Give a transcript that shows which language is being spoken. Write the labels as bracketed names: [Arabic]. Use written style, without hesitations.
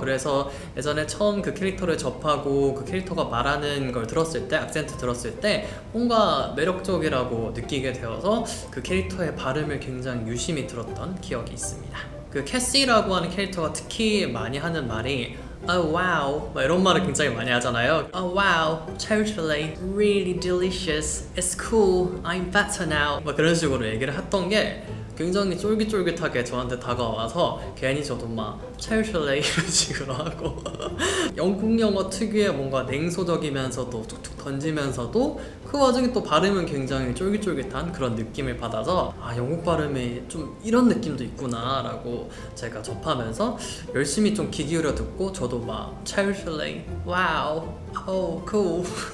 [Korean] 그래서 예전에 처음 그 캐릭터를 접하고 그 캐릭터가 말하는 걸 들었을 때, 악센트 들었을 때 뭔가 매력적이라고 느끼게 되어서 그 캐릭터의 발음을 굉장히 유심히 들었던 기억이 있습니다. 그 캐시라고 하는 캐릭터가 특히 많이 하는 말이 [English] Oh wow, [Korean] 막 이런 말을 굉장히 많이 하잖아요. [English] Oh wow, totally, really delicious, it's cool, I'm better now. [Korean] 막 그런 식으로 얘기를 했던 게 굉장히 쫄깃쫄깃하게 저한테 다가와서 괜히 저도 막 totally 이런 식으로 하고 영국 영어 특유의 뭔가 냉소적이면서도 툭툭 던지면서도 그 와중에 또 발음은 굉장히 쫄깃쫄깃한 그런 느낌을 받아서 아, 영국 발음이 좀 이런 느낌도 있구나 라고 제가 접하면서 열심히 좀 귀 기울여 듣고 저도 막 [English] totally, wow, oh, cool